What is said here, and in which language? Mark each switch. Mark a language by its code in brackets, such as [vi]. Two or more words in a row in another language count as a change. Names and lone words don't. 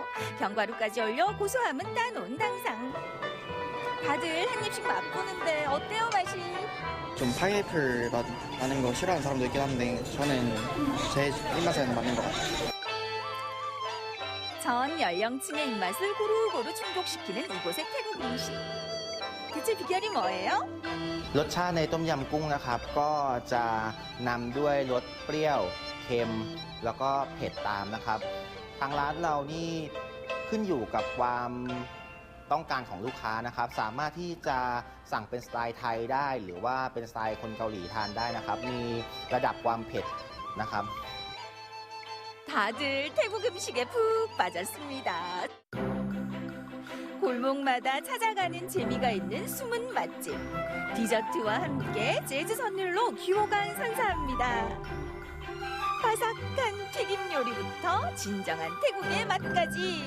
[ko] 견과류까지 올려 고소함은 따놓은 당상. 다들 한 입씩 맛보는데 어때요, 맛이? 좀 파인애플 맛 나는 거 싫어하는 사람도 있긴 한데 저는 제 입맛에는 맞는 것 같아요. 전 연령층의 입맛을 고루고루 충족시키는 이곳의 태국 음식. 대체 비결이 뭐예요? [th] รสชาติในต้มยำกุ้งนะครับก็จะนำด้วยรสเปรี้ยวเค็มแล้วก็เผ็ดตามนะครับทางร้านเรานี่ขึ้นอยู่กับความต้องการของลูกค้านะครับสามารถที่จะสั่งเป็นสไตล์ไทยได้หรือว่าเป็นสไตล์คนเกาหลีทานได้นะครับมีระดับความเผ็ดนะครับ [ko] 다들 태국 음식에 푹 빠졌습니다. 골목마다 찾아가는 재미가 있는 숨은 맛집. 디저트와 함께 재즈 선율로 귀호강 선사합니다. 바삭한 튀김 요리부터 진정한 태국의 맛까지.